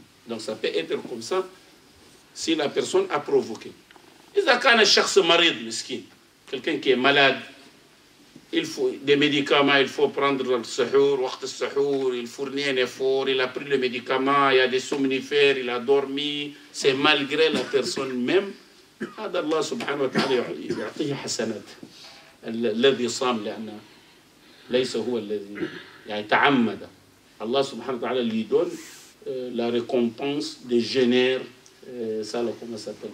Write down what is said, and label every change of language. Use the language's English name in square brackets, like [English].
[French] Donc ça peut être comme ça si la personne a provoqué. [Arabic] إذا كان الشخص مريض مسكين, [French] quelqu'un qui est malade, il faut des médicaments, il faut prendre le suhour, [Arabic] وقت السحور, [French] il fournit un effort, il a pris le médicament, il y a des somnifères, il a dormi, c'est malgré la personne même. [Arabic] هذا الله سبحانه وتعالى يعطيه حسنات. الذي صام لأنه ليس هو الذي يعني تعمد. [French] Allah subhanahu wa ta'ala lui donne la récompense des jeûneurs. Ça, là, comment ça s'appelle?